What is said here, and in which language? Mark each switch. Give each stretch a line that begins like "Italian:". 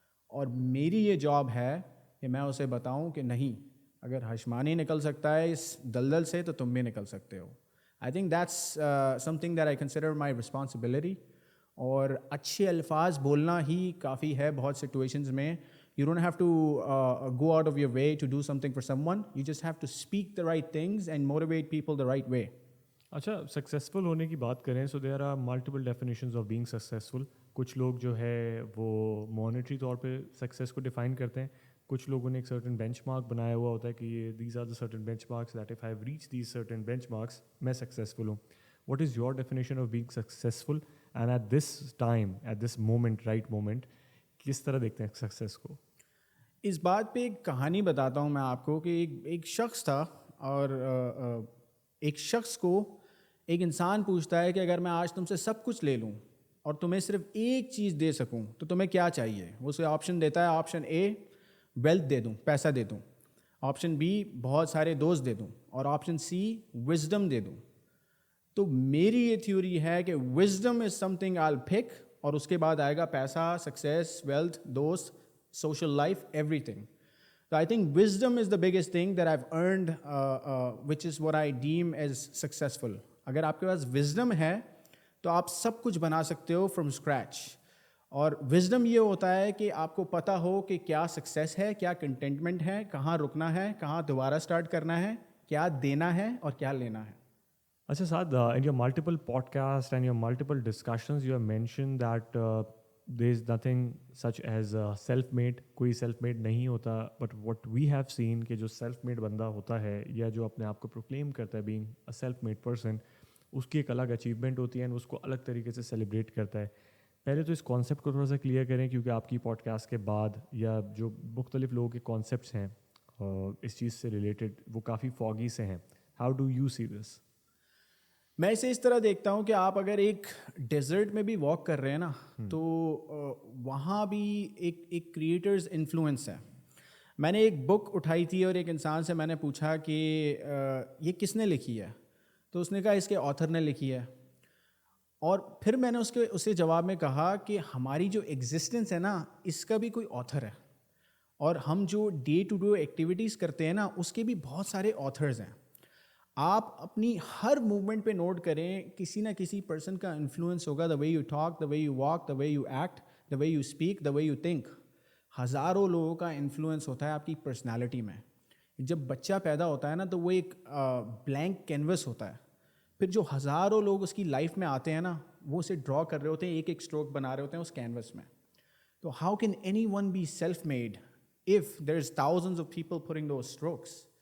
Urdu: اور میری یہ جاب ہے کہ میں اسے بتاؤں کہ نہیں, اگر ہاشمانی نکل سکتا ہے اس دلدل سے تو تم بھی نکل سکتے ہو.
English: I think that's something that I consider my responsibility.
Urdu: اور اچھے الفاظ بولنا ہی کافی ہے بہت سچویشنز میں.
English: You don't have to go out of your way to do something for someone. You just have to speak the right things and motivate people the right way.
Urdu: اچھا, successful ہونے کی بات کریں
English: So there are multiple definitions of being successful.
Urdu: کچھ لوگ جو ہے وہ مانیٹری طور پہ سکسیز کو ڈیفائن کرتے ہیں, کچھ لوگوں نے ایک سرٹن بینچ مارک بنایا ہوا ہوتا ہے کہ یہ
English: these are the certain benchmarks
Urdu: that if I have reach these certain bench marks میں سکسیزفل ہوں.
English: what is your definition of being successful, and at this time at this moment right moment
Urdu: کس طرح دیکھتے ہیں success کو؟ اس بات پہ ایک کہانی بتاتا ہوں میں آپ کو کہ ایک شخص تھا, اور ایک شخص کو ایک انسان پوچھتا ہے کہ اگر میں آج تم سے سب کچھ لے لوں اور تمہیں صرف ایک چیز دے سکوں تو تمہیں کیا چاہیے. وہ اسے آپشن دیتا ہے, آپشن اے ویلتھ دے دوں, پیسہ دے دوں, آپشن بی بہت سارے دوست دے دوں, اور آپشن سی وزڈم دے دوں. تو میری یہ تھیوری ہے کہ
English: wisdom is something I will pick,
Urdu: اور اس کے بعد آئے گا پیسہ, سکسیس, ویلتھ, دوست,
English: social life, everything. So I think wisdom is the biggest thing that I've earned, which is what I deem as successful.
Urdu: اگر آپ کے پاس wisdom ہے تو آپ سب کچھ بنا سکتے ہو
English: from scratch.
Urdu: اور wisdom یہ ہوتا ہے کہ آپ کو پتہ ہو کہ کیا سکسیس ہے, کیا کنٹینٹمنٹ ہے, کہاں رکنا ہے, کہاں دوبارہ سٹارٹ کرنا ہے, کیا دینا ہے اور کیا لینا ہے. اچھا
English: Saad, in your multiple podcasts and your multiple discussions you have mentioned that there is nothing such as self-made.
Urdu: کوئی self made نہیں ہوتا,
English: but what we have seen
Urdu: کہ جو self made بندہ ہوتا ہے یا جو اپنے آپ کو proclaim کرتا ہے
English: being a self made person,
Urdu: اس کی ایک الگ اچیومنٹ ہوتی ہے اور اس کو الگ طریقے سے سیلیبریٹ کرتا ہے. پہلے تو اس کانسیپٹ کو تھوڑا سا کلیئر کریں, کیونکہ آپ کی پوڈ کاسٹ کے بعد یا جو مختلف لوگوں کے کانسیپٹس ہیں اس چیز سے ریلیٹڈ وہ کافی فاگی سے ہیں.
English: How do you see this?
Urdu: میں اسے اس طرح دیکھتا ہوں کہ آپ اگر ایک ڈیزرٹ میں بھی واک کر رہے ہیں نا, تو وہاں بھی ایک کریٹرز انفلوئنس ہے. میں نے ایک بک اٹھائی تھی اور ایک انسان سے میں نے پوچھا کہ یہ کس نے لکھی ہے, تو اس نے کہا اس کے آتھر نے لکھی ہے. اور پھر میں نے اسے جواب میں کہا کہ ہماری جو ایگزسٹنس ہے نا اس کا بھی کوئی آتھر ہے, اور ہم جو ڈے ٹو ڈے ایکٹیویٹیز کرتے ہیں نا اس کے بھی بہت سارے آتھرز ہیں. آپ اپنی ہر موومنٹ پہ نوٹ کریں, کسی نہ کسی پرسن کا انفلوئنس ہوگا.
English: The way you talk, the way you walk, the way you act, the way you speak, the way you think.
Urdu: ہزاروں لوگوں کا انفلوئنس ہوتا ہے آپ کی پرسنالٹی میں. جب بچہ پیدا ہوتا ہے نا تو وہ ایک بلینک کینوس ہوتا ہے. پھر جو ہزاروں لوگ اس کی لائف میں آتے ہیں نا وہ اسے ڈرا کر رہے ہوتے ہیں, ایک ایک اسٹروک بنا رہے ہوتے ہیں اس کینوس میں.
English: تو how can anyone be self made if there is thousands of people putting those strokes.